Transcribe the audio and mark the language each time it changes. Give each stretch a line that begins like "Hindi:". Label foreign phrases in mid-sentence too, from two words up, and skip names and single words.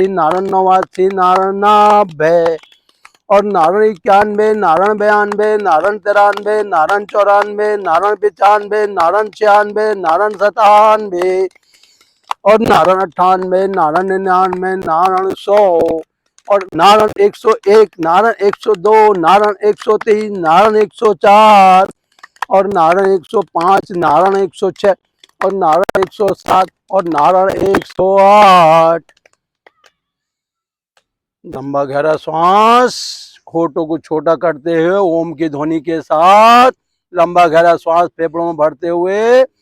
Hindi: नारायण 89, नारायण 90 और नारायण 91, नारायण 92, नारायण 93, नारायण 94, नारायण 95, नारायण 96, नारायण 97 और नारायण 98, नारायण 99, नारायण 100 और नारायण 101, नारायण 102, नारायण 103, नारायण 104 और नारायण 105, नारायण 106 और नारायण 107 और नारायण 108। लंबा गहरा श्वास, होठों को छोटा करते हुए ओम की ध्वनि के साथ लंबा गहरा श्वास फेफड़ों में भरते हुए